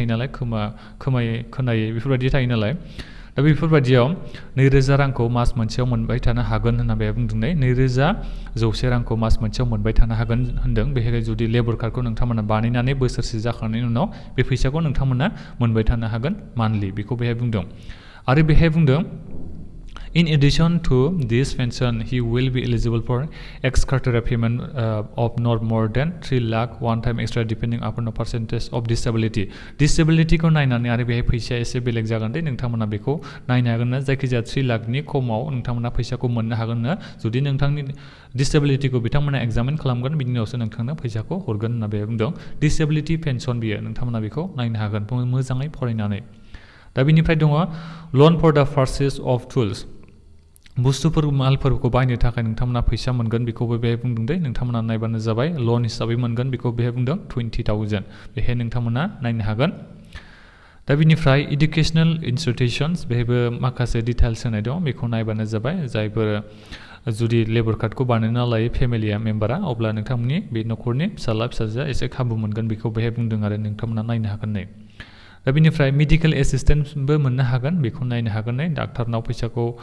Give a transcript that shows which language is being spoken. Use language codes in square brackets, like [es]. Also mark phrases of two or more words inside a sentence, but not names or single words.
[brx] नालाय खोनायै बेफोरबायदि थायो नालाय दा बेफोरबायदियाव 2000 रांखौ मास मोनसेयाव मोनबाय थानो हागोन होनना बे बुंदों 2100 रांखौ मास मोनसेयाव मोनबाय थानो हागोन होनदों बेहाय जुदि [en] labour card [brx] नोंथांमोना बानायनानै बोसोरसे जाखांनायनि उनाव बे फैसाखौ नोंथांमोना मोनबाय थानो हागोन मान्थलि बेखौ बेहाय बुंदों आरो बेहाय बुंदों [en] In addition to this pension, he will be eligible for ex-category payment of not more than 3 lakh one time extra depending upon the percentage of disability. [brx] Disability को नायनानै आरो बेहाय फैसाया एसे बेलेग जागोन दे नोंथांमोना बेखौ नायनो हागोन ना जायखिजाया 3 लाखनि खमाव नोंथांमोना फैसाखौ मोननो हागोन ना जुदि नोंथांनि डिसेबिलिटिखौ बिथांमोना एग्जामिन खालामगोन बिनि उनावसो नोंथांनो फैसाखौ हरगोन होनना बे बुंदों [en] disability pension [brx] बियो नोंथांमोना बेखौ नायनो हागोन मोजाङै फरायनानै दा बिनिफ्राय दङ [en] loan for the purchase of tools [brx] बुस्थुफोर मालफोरखौ बायनो थाखाय नोंथांमोना फैसा मोनगोन बेखौबो बेहाय बुंदों दे नोंथांमोना नायबानो जाबाय लन हिसाबै मोनगोन बेखौ बेहाय बुंदों 20,000 बेहाय नोंथांमोना नायनो हागोन दा बिनिफ्राय [en] educational institutions [brx] बेहायबो माखासे डिटेल्स होनाय दं बेखौ नायबानो जाबाय जायफोर जुदि [en] labour card [brx] बानायना लायो [en] family member [brx] अब्ला नोंथांमोननि बे न'खरनि फिसाला फिसाजोआ एसे खाबु मोनगोन बेखौ बेहाय बुंदों आरो नोंथांमोना नायनो हागोन नै दा बिनिफ्राय [en] medical assistance [brx] मोननो हागोन बेखौ नायनो हागोन नै डाक्टारनाव फैसाखौ